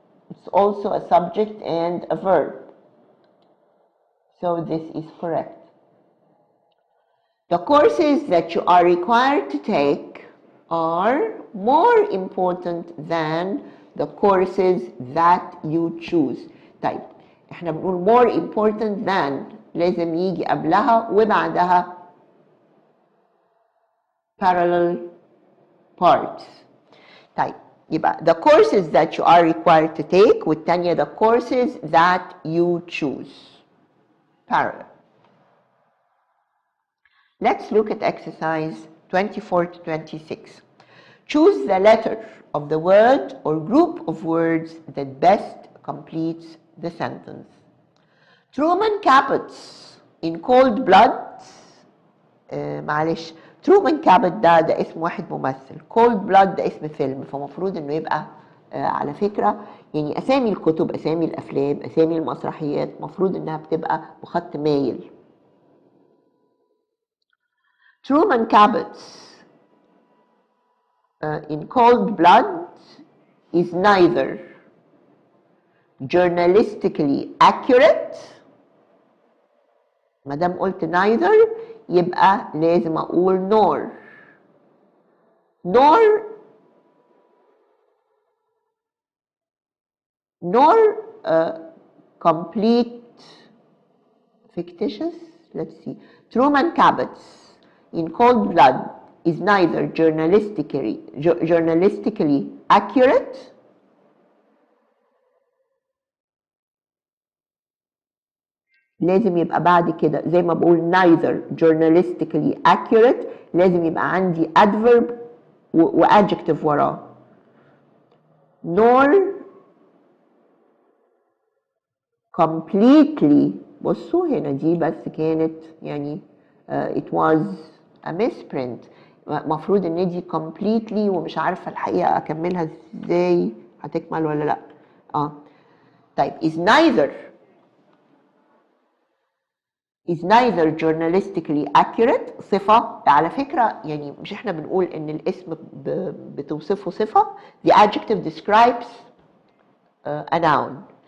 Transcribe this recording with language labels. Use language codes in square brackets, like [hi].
[en] It's also a subject and a verb. So this is correct. The courses that you are required to take are more important than the courses that you choose. [ar] طيب احنا بنقول [en] more important than [ar] لازم يجي قبلها وبعدها [en] parallel parts. [ar] طيب يبقى [en] the courses that you are required to take [ar] والتانية [en] the courses that you choose. Parallel. Let's look at exercise 24 to 26. Choose the letter of the word or group of words that best completes the sentence. Truman Caput's in cold blood. [ar] معلش Truman Caput ده اسم واحد ممثل. Cold blood ده اسم فيلم، فمفروض انه يبقى على فكرة يعني اسامي الكتب، اسامي الافلام، اسامي المسرحيات مفروض انها بتبقى بخط مايل. [en] Truman Caput's in cold blood is neither journalistically accurate. [ar] ما دام قلت [en] neither [ar] يبقى لازم اقول [en] nor complete fictitious. Let's see. Truman Caput's in cold blood is neither journalistically accurate [ar] لازم يبقى بعد كده زي ما بقول [en] neither journalistically accurate [ar] لازم يبقى عندي [en] adverb و adjective [ar] وراه. [en] nor completely. [ar] بصوا هنا دي بس كانت يعني [en] it was a misprint. [ar] مفروض ان دي completely ومش عارفه الحقيقه اكملها ازاي، هتكمل ولا لا. طيب [en] is neither journalistically accurate [ar] صفة. على فكرة يعني مش احنا بنقول ان الاسم بتوصفه صفة. [en] the adjective describes a noun.